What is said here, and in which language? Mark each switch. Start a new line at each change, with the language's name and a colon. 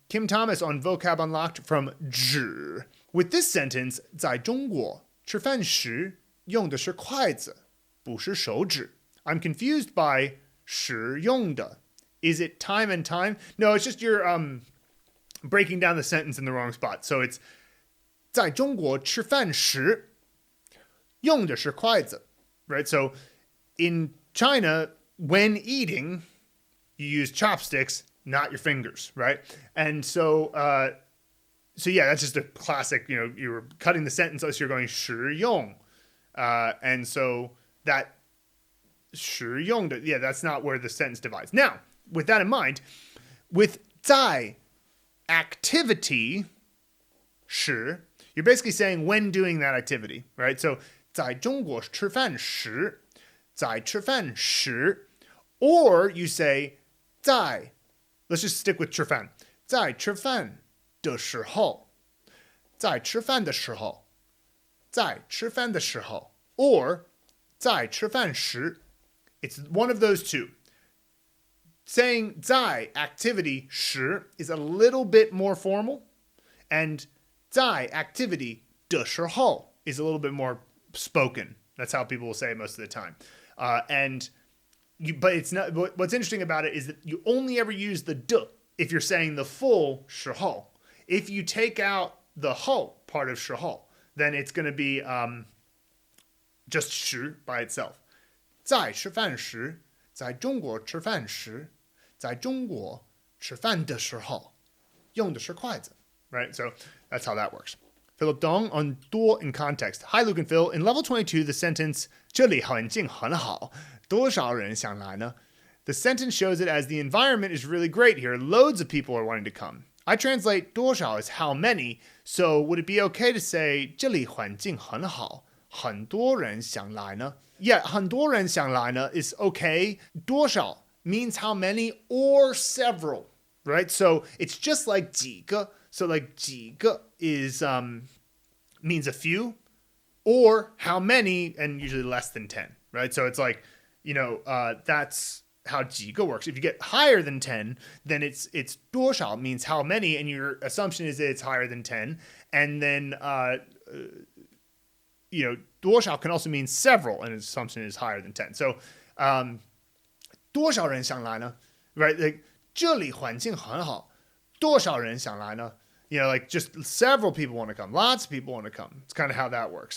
English: Kim Thomas on Vocab Unlocked from 纸. With this sentence,
Chinese: 在中国吃饭时用的是筷子不是手指.
English: I'm confused by 使用的. Is it time and time? No, it's just you're breaking down the sentence in the wrong spot. So it's
Chinese: 在中国吃饭时用的是筷子, right?
English: So in China, when eating, you use chopsticks, not your fingers, right? And so yeah, that's just a classic, you were cutting the sentence, so you're going 食用. And so that 食用的, yeah, that's not where the sentence divides. Now, with that in mind, with 在 activity, 时, you're basically saying when doing that activity, right?
Chinese: So 在中国吃饭时, 在吃饭时,
English: or you say
Chinese: 在,
English: let's just stick with
Chinese: 吃饭, 在吃饭的时候, 在吃饭的时候, 在吃饭的时候, or 在吃饭时.
English: It's one of those two. Saying 在 activity 时 is a little bit more formal, and 在 activity 的时候 is a little bit more spoken. That's how people will say it most of the time. But it's not. What's interesting about it is that you only ever use the 的 if you're saying the full 时候. If you take out the 后 part of 时候, then it's going to be just 时 by itself.
Chinese: 在吃饭时,在中国吃饭时,在中国吃饭的时候,用的是筷子.
English: Right? So that's how that works. Philip Dong on 多 in context. Hi, Luke and Phil. In level 22, the sentence
Chinese: 这里环境很好,多少人想来呢?
English: The sentence shows it as the environment is really great here. Loads of people are wanting to come. I translate 多少 as how many, so would it be okay to say
Chinese: 这里环境很好,很多人想来呢?
English: Yeah,
Chinese: 很多人想来呢
English: is okay. 多少 means how many or several, right? So it's just like 几个. So like 几个 is means a few or how many and usually less than 10, right? So it's like, that's how 几个 works. If you get higher than 10, then it's 多少 means how many, and your assumption is that it's higher than 10. And then 多少 can also mean several, and its assumption is higher than 10. So
Chinese: 多少人想来呢?Right?
English: Like
Chinese: 这里环境很好,多少人想来呢?
English: Like just several people want to come. Lots of people want to come. It's kind of how that works.